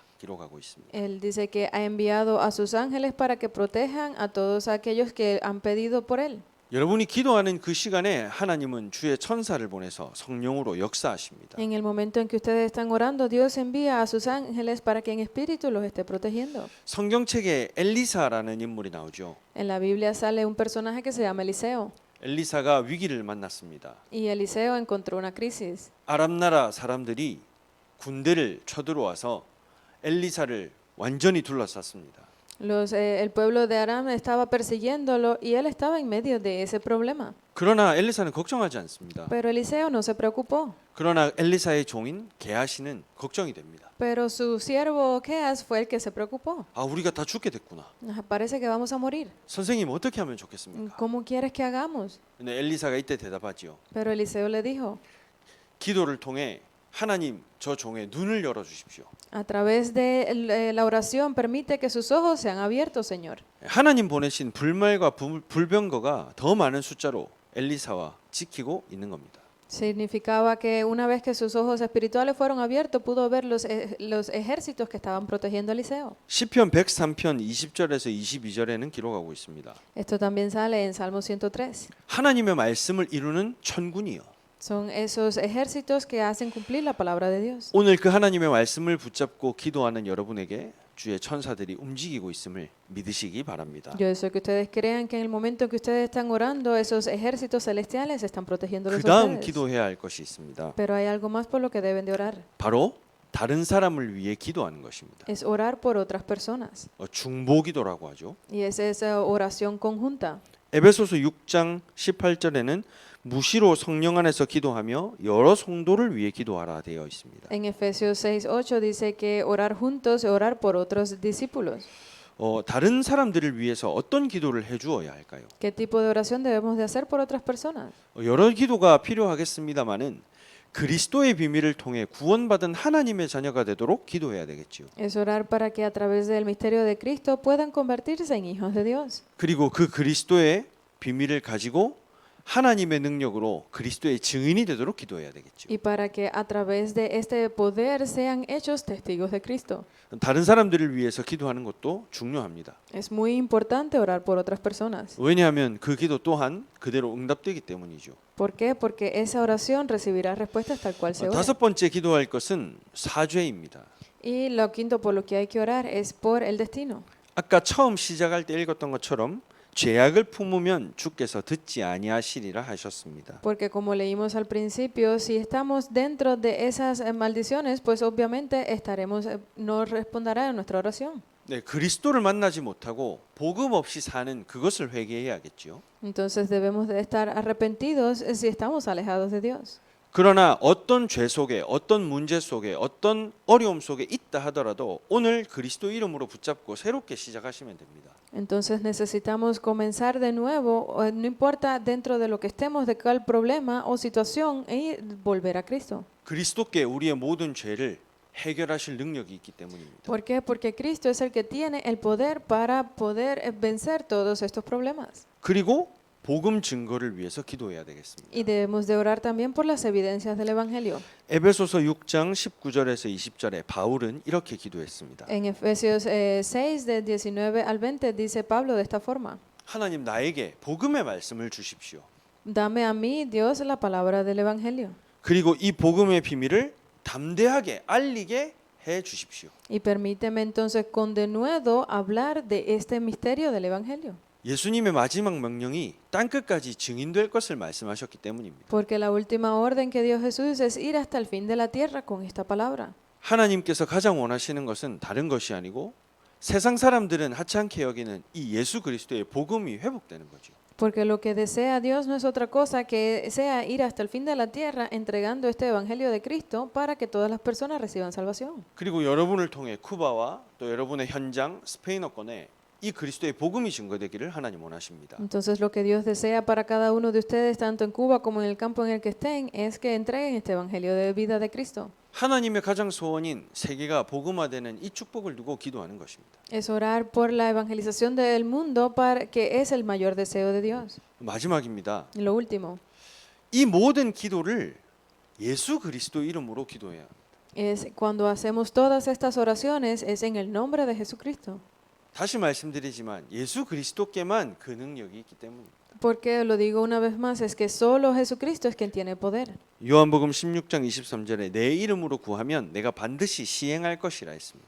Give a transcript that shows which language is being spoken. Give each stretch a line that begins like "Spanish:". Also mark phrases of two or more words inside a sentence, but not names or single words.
Korean: 기록하고 있습니다.
Spanish: Él dice que ha enviado a sus ángeles para que protejan a todos aquellos que han pedido por él.
Korean: 여러분이 기도하는 그 시간에 하나님은 주의 천사를 보내서 성령으로 역사하십니다.
Spanish: En el momento en que ustedes están orando, Dios envía a sus ángeles para que en espíritu los esté protegiendo.
Korean: 성경책에 엘리사라는 인물이 나오죠.
Spanish: En la Biblia sale un personaje que se llama Eliseo.
Korean: 엘리사가 위기를 만났습니다.
Spanish: Y Eliseo encontró una crisis.
Korean: 아람 나라 사람들이 군대를 쳐들어와서 엘리사를 완전히 둘러쌌습니다.
Spanish: El pueblo de Aram estaba persiguiéndolo y él estaba en medio de ese problema.
Korean: 그러나 엘리사는 걱정하지 않습니다.
Spanish: Pero Eliseo no se preocupó.
Korean: 그러나 엘리사의 종인 게하시는 걱정이 됩니다.
Spanish: Pero su siervo Geas fue el que se preocupó.
Korean: 아, 우리가 다 죽게 됐구나.
Spanish: Parece que vamos a morir.
Korean: 선생님 어떻게 하면 좋겠습니까?
Spanish: ¿Cómo quieres que hagamos?
Korean: 근데 엘리사가 이때 대답하지요.
Spanish: Pero Eliseo le dijo,
Korean: 기도를 통해 하나님 저 종의 눈을 열어 주십시오.
Spanish: a través de la oración permite que sus ojos sean abiertos, Señor.
Korean: 하나님 보내신 불말과 불병거가 더 많은 숫자로 엘리사와 지키고 있는 겁니다.
Spanish: Significaba que una vez que sus ojos espirituales fueron abiertos, pudo ver los ejércitos que estaban protegiendo a Eliseo.
Korean: 시편 103편 20절에서 22절에는 기록하고 있습니다.
Spanish: Esto también sale en Salmo 103.
Korean: 하나님의 말씀을 이루는 천군이요.
Spanish: Son esos ejércitos que hacen cumplir la palabra de Dios.
Korean: 오늘 그 하나님의 말씀을 붙잡고 기도하는 여러분에게 주의 천사들이 움직이고 있음을 믿으시기 바랍니다.
Spanish: Yo deseo que ustedes crean que en el momento en que ustedes están orando, esos ejércitos celestiales están protegiéndolos a
Korean: 그다음
Spanish: ustedes.
Korean: 기도해야 할 것이 있습니다.
Spanish: Pero hay algo más por lo que deben de orar.
Korean: 바로 다른 사람을 위해 기도하는 것입니다.
Spanish: Es orar por otras personas.
Korean: 중보 기도라고 하죠.
Spanish: Y es esa oración conjunta.
Korean: 에베소서 6장 18절에는 무시로 성령 안에서 기도하며 여러 성도를 위해 기도하라 되어 있습니다.
Spanish: En Efesios 6:8 dice que orar juntos es orar por otros discípulos.
Korean: 다른 사람들을 위해서 어떤 기도를 해주어야 할까요?
Spanish: ¿Qué tipo de oración debemos de hacer por otras personas?
Korean: 여러 기도가 필요하겠습니다마는 그리스도의 비밀을 통해 구원받은 하나님의 자녀가 되도록 기도해야 되겠지요.
Spanish: Es orar para que a través del misterio de Cristo puedan convertirse en hijos de Dios.
Korean: 그리고 그 그리스도의 비밀을 가지고 하나님의 능력으로 그리스도의 증인이 되도록 기도해야 되겠죠.
Spanish: Y para que a través de este poder sean hechos testigos de Cristo.
Korean: 다른 사람들을 위해서 기도하는 것도 중요합니다.
Spanish: Es muy importante orar por otras personas.
Korean: 왜냐하면 그 기도 또한 그대로 응답되기 때문이죠.
Spanish: ¿Por qué? Porque esa oración recibirá respuestas tal cual se ore.
Korean: 다섯 번째 기도할 것은 사죄입니다.
Spanish: Y lo quinto por lo que hay que orar es por el destino.
Korean: 아까 처음 시작할 때 읽었던 것처럼 죄악을 품으면 주께서 듣지 아니하시리라 하셨습니다.
Spanish: Porque como leímos al principio, si estamos dentro de esas maldiciones, pues obviamente no responderá a nuestra oración.
Korean: 네, 그리스도를 만나지 못하고 복음 없이 사는 그것을 회개해야겠죠.
Spanish: Entonces debemos de estar arrepentidos si estamos alejados de Dios.
Korean: 그러나 어떤 죄 속에 어떤 문제 속에 어떤 어려움 속에 있다 하더라도 오늘 그리스도 이름으로 붙잡고 새롭게 시작하시면 됩니다.
Spanish: Entonces necesitamos comenzar de nuevo, no importa dentro de lo que estemos, de cuál problema o situación, y volver a Cristo.
Korean: 그리스도께 우리의 모든 죄를 해결하실 능력이 있기 때문입니다.
Spanish: ¿Por qué? Porque Cristo es el que tiene el poder para poder vencer todos estos problemas.
Korean: 그리고 복음 증거를 위해서 기도해야 되겠습니다.
Spanish: Y debemos de orar también por las evidencias del Evangelio.
Korean: 에베소서 6장 19절에서 20절에 바울은 이렇게 기도했습니다.
Spanish: En Efesios 6, del 19 al 20, dice Pablo de esta forma:
Korean: 하나님 나에게 복음의 말씀을 주십시오.
Spanish: Dame a mí, Dios, la palabra del Evangelio.
Korean: 그리고 이 복음의 비밀을 담대하게 알리게 해 주십시오.
Spanish: Y permíteme entonces con denuedo hablar de este misterio del Evangelio.
Korean: 예수님의 마지막 명령이 땅끝까지 증인될 것을 말씀하셨기 때문입니다.
Spanish: Porque la última orden que dio Jesús es ir hasta el fin de la tierra con esta palabra.
Korean: 하나님께서 가장 원하시는 것은 다른 것이 아니고 세상 사람들은 하찮게 여기는 이 예수 그리스도의 복음이 회복되는 거죠.
Spanish: Porque lo que desea Dios no es otra cosa que sea ir hasta el fin de la tierra entregando este evangelio de Cristo para que todas las personas reciban salvación.
Korean: 그리고 여러분을 통해 쿠바와 또 여러분의 현장 스페인어권에 이 그리스도의 복음이 증거되기를 하나님 원하십니다.
Spanish: Entonces lo que Dios desea para cada uno de ustedes, tanto en Cuba como en el campo en el que estén, es que entreguen este evangelio de vida de Cristo.
Korean: 하나님의 가장 소원인 세계가 복음화되는 이 축복을 두고 기도하는 것입니다.
Spanish: Es orar por la evangelización del mundo, para que es el mayor deseo de Dios.
Korean: 마지막입니다.
Spanish: Y lo último
Korean: 이 모든 기도를 예수 그리스도 이름으로 기도해야 합니다.
Spanish: es cuando hacemos todas estas oraciones es en el nombre de Jesucristo.
Korean: 다시 말씀드리지만 예수 그리스도께만 그 능력이 있기 때문입니다.
Spanish: Porque lo digo una vez más, es que solo Jesucristo es quien tiene poder.
Korean: 요한복음 16장 23절에 내 이름으로 구하면 내가 반드시 시행할 것이라 했습니다.